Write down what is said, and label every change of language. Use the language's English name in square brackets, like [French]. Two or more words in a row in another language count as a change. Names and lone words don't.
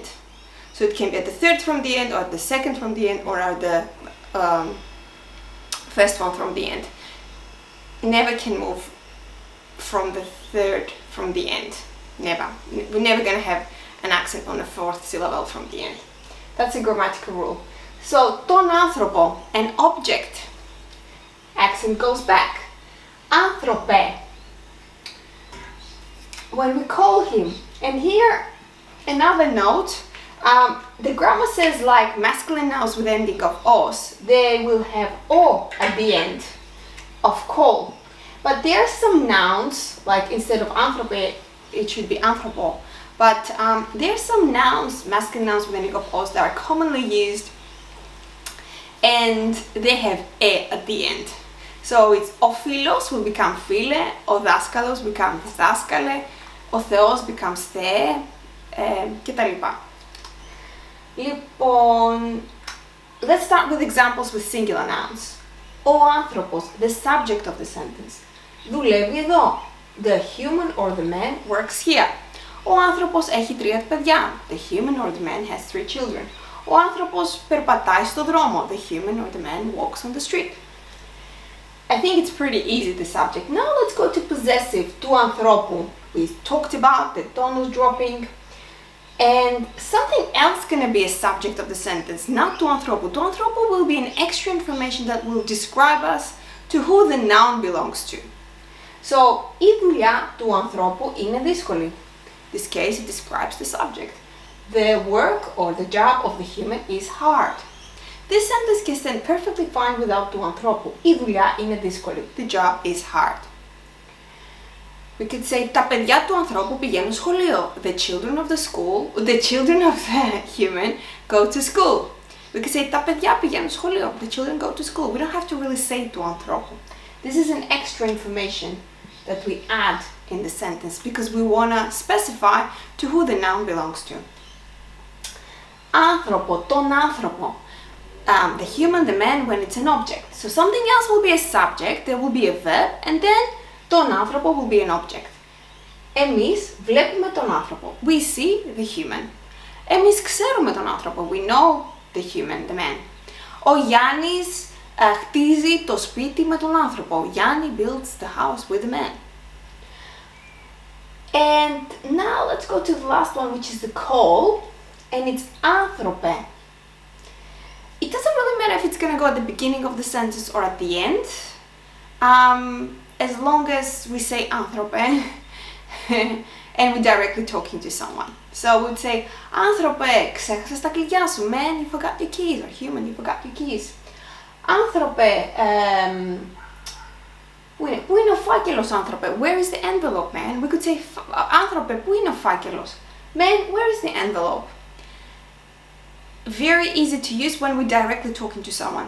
[English] So it can be at the 3rd from the end, or at the 2nd from the end, or at the first one from the end. Never can move from the 3rd from the end. Never. We're never going to have an accent on the 4th syllable from the end. That's a grammatical rule. So, [Greek] τον άνθρωπο, [English] an object, accent goes back. Άνθρωπε, when we call him. And here, another note, the grammar says like masculine nouns with ending of os, they will have o at the end of call. But there are some nouns, like instead of anthrope, it should be anthropo. But there are some nouns, masculine nouns with ending of os, that are commonly used and they have e at the end. So it's [Greek] ο φίλος [English] will become φίλε, [Greek] ο δάσκαλος [English] becomes δάσκαλε, [Greek] ο Θεός [English] becomes θεέ, κτλ. [Greek] Λοιπόν, [English] let's start with examples with singular nouns. [Greek] Ο άνθρωπος, [English] the subject of the sentence. [Greek] Δουλεύει εδώ. [English] The human or the man works here. [Greek] Ο άνθρωπος έχει 3 παιδιά. [English] The human or the man has 3 children. [Greek] Ο άνθρωπος περπατάει στο δρόμο. [English] The human or the man walks on the street. I think it's pretty easy, the subject. Now let's go to possessive, [Greek] του ανθρώπου. [English] We talked about the tonus dropping. And something else gonna be a subject of the sentence, not [Greek] του ανθρώπου. Του ανθρώπου [English] will be an extra information that will describe us to who the noun belongs to. So, [Greek] η δουλειά του ανθρώπου είναι δύσκολη. [English] In this case, it describes the subject. The work or the job of the human is hard. This sentence can stand perfectly fine without [Greek] του ανθρώπου. Η δουλειά είναι δύσκολη. [English] The job is hard. We could say [Greek] τα παιδιά του ανθρώπου πηγαίνουν σχολείο. [English] The children of the human go to school. We could say [Greek] τα παιδιά πηγαίνουν σχολείο. [English] The children go to school. We don't have to really say [Greek] του ανθρώπου. [English] This is an extra information that we add in the sentence because we want to specify to who the noun belongs to. [Greek] Άνθρωπο, τον άνθρωπο. [English] The human, the man, when it's an object. So something else will be a subject, there will be a verb, and then [Greek] τον άνθρωπο [English] will be an object. [Greek] Εμείς βλέπουμε τον άνθρωπο. [English] We see the human. [Greek] Εμείς ξέρουμε τον άνθρωπο. [English] We know the human, the man. [Greek] Ο Γιάννης χτίζει το σπίτι με τον άνθρωπο. [English] Yanni builds the house with the man. And now let's go to the last one, which is the call, and it's άνθρωπε. It doesn't really matter if it's going to go at the beginning of the sentence or at the end, as long as we say άνθρωπε and we're directly talking to someone. So we would say [Greek] άνθρωπε, ξέχασες τα κλειδιά σου. [English] Man, you forgot your keys. Or human, you forgot your keys. [Greek] Άνθρωπε, πού είναι ο φάκελος, άνθρωπε? [English] Where is the envelope, man? We could say [Greek] άνθρωπε, πού είναι ο φάκελος? [English] Man, where is the envelope? Very easy to use when we're directly talking to someone.